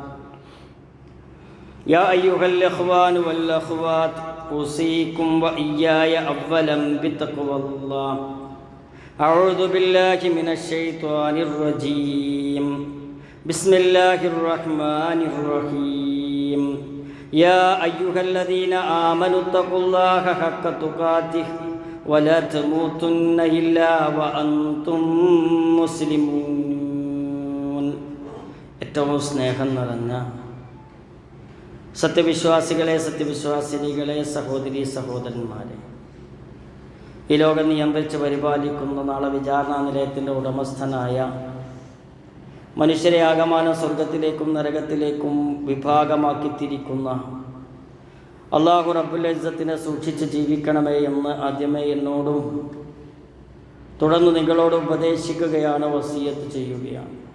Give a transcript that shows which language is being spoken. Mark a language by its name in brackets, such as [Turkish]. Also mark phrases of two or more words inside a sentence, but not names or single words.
[Arabic] يا أيها الإخوان والأخوات أوصيكم وإياي أولا بتقوى الله أعوذ بالله من الشيطان الرجيم بسم الله الرحمن الرحيم يا أيها الذين آمنوا اتقوا الله حق تقاته ولا تموتن إلا وأنتم [Malayalam] مسلمون ഏറ്റവും സ്നേഹം നിറഞ്ഞ സത്യവിശ്വാസികളെ സത്യവിശ്വാസിനികളെ സഹോദരീ സഹോദരന്മാരെ, ഈ ലോകം നിയന്ത്രിച്ച് പരിപാലിക്കുന്ന നാളെ വിചാരണാ നിലയത്തിൻ്റെ ഉടമസ്ഥനായ മനുഷ്യരെ ആകമാനം സ്വർഗത്തിലേക്കും നരകത്തിലേക്കും വിഭാഗമാക്കിത്തിരിക്കുന്ന [Arabic] الله رب العزة [Malayalam] സൂക്ഷിച്ച് ജീവിക്കണമേ എന്ന് ആദ്യമേ എന്നോടും തുടർന്ന് നിങ്ങളോട് ഉപദേശിക്കുകയാണ്, വസിയത്ത് ചെയ്യുകയാണ്.